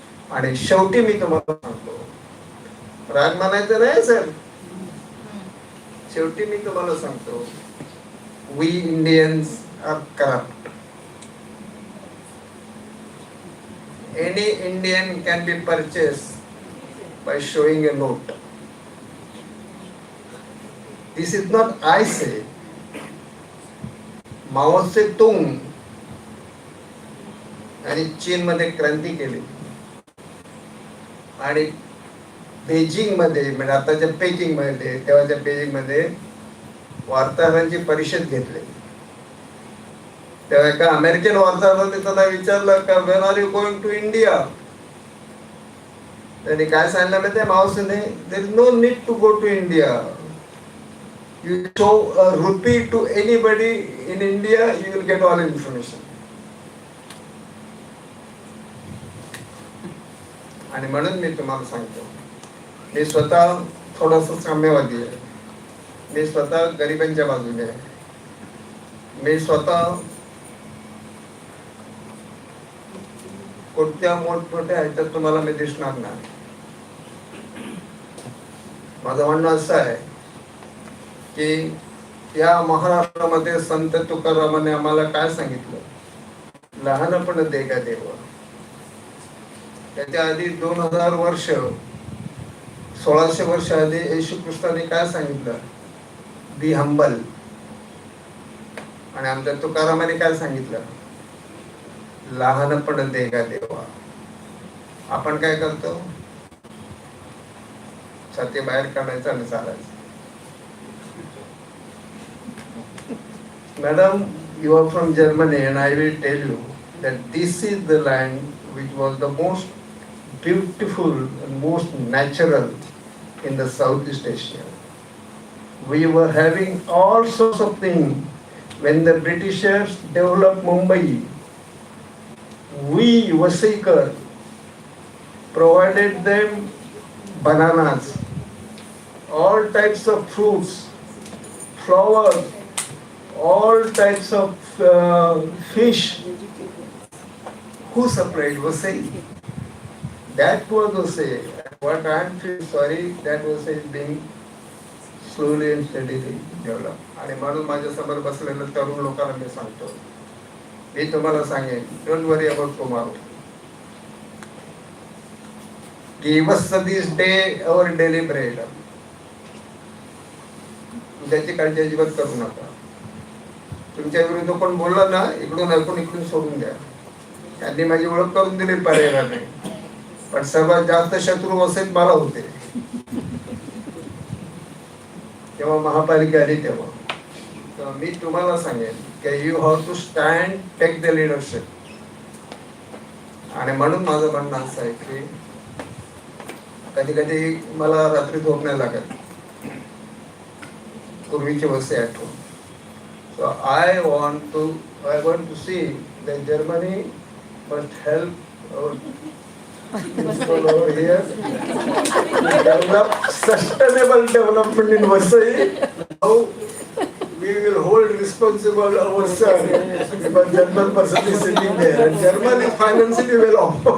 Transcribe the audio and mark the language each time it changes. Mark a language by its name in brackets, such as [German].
[Marathi] आणि शेवटी मी तुम्हाला सांगतो, राग मानायचं नाही सर, शेवटी मी तुम्हाला सांगतो, [English] We Indians are corrupt. Any Indian can be purchased by showing a note. This is not I say. [Marathi] माओ से तुंग आणि चीन मध्ये क्रांती केली आणि बेजिंग मध्ये, म्हणजे आताच्या पेकिंग मध्ये, तेव्हाच्या बेजिंग मध्ये वार्ताहरांची परिषद घेतली. तेव्हा एका अमेरिकन वार्ताहराने त्यांना विचारलं का [English] When are you going to India. [Marathi] त्यांनी काय सांगितलं माहिती आहे मावशीने, [English] There is no need to go to India. You show a rupee to anybody in India, you will get all information. [Marathi] आणि म्हणून मी तुम्हाला सांगतो, मी स्वतः थोडासा साम्यवादी आहे, मी स्वतः गरिबांच्या बाजूने आहे, मी स्वतः कोणत्या मोठमोठ्या ह्याच्यात तुम्हाला मी दिसणार नाही. माझं म्हणणं असं आहे की या महाराष्ट्रामध्ये संत तुकारामाने आम्हाला काय सांगितलं, लहानपण दे का देव. त्याच्या आधी 2000 वर्ष, 1600 वर्ष आधी येशू ख्रिस्ताने काय सांगितलं, [English] Be humble. [Marathi] आणि आमच्या तुकारामाने काय सांगितलं, लहानपण दे का देवा. आपण काय करतो, छाती बाहेर काढायचं आणि चालायचं. [English] Madam, you are from Germany and I will tell you that this is the land which was the most beautiful and most natural in the Southeast Asia. We were having all sorts of things. When the Britishers developed Mumbai, we, Vasaikar, provided them bananas, all types of fruits, flowers, all types of fish. Who supplied? Vasai. That was Vasai. What I am feeling sorry, that Vasai is being slowly and steadily developed. [Marathi] आणि म्हणून माझ्या समोर बसलेल्या तरुण लोकांना मी सांगतो, मी तुम्हाला सांगेन, [English] Don't worry about tomorrow. Give us this day our daily bread. [Marathi] त्याची काळजी अजिबात करू नका. तुमच्या विरुद्ध कोण बोलला ना, इकडून ऐकून इकडून सोडून द्या. त्यांनी माझी ओळख करून दिली पर्यायला नाही, पण सर्वात जास्त शत्रू असेल मला होते तेव्हा महापालिका आली तेव्हा. मी तुम्हाला सांगेन की [English] You have to stand, take the leadership. [Marathi] आणि म्हणून माझं म्हणणं असं आहे की कधी कधी मला रात्री झोप नाही लागत, पूर्वीची वस्ती आठवून. [English] So I want to see that Germany must help our people over here to develop sustainable development in Vasai. Now we will hold responsible ourselves because German person is sitting there and German is financially well off.